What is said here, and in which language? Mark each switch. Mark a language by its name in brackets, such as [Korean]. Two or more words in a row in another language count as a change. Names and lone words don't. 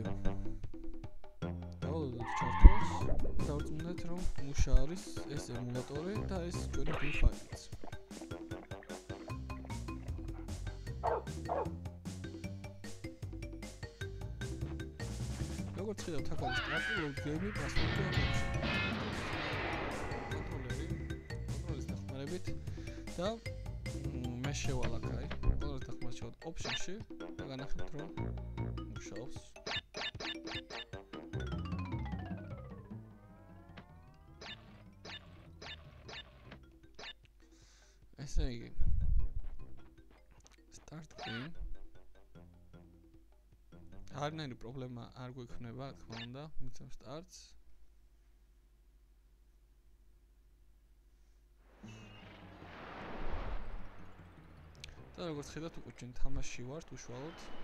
[Georgian] დავალოდოთ ჩართვას, დავწუნდეთ რომ მუშა არის ეს ემულატორი და ეს ჩვენი bin ფაილიც. როგორც ხედავთ, აქ არის [English] upload game password [Georgian] კონტროლერის დახმარებით და მე შევალ აქ აი კონტროლერის დახმარებით option-ში და განახებთ რომ მუშაობს. ესე იგი [English] start game [Georgian] არანაირი პრობლემა არ გვექნება, რა თქმა უნდა, მიცემ starts. და როგორც ხედავთ, უკვე ჩვენ თამაში ვართ უშუალოდ.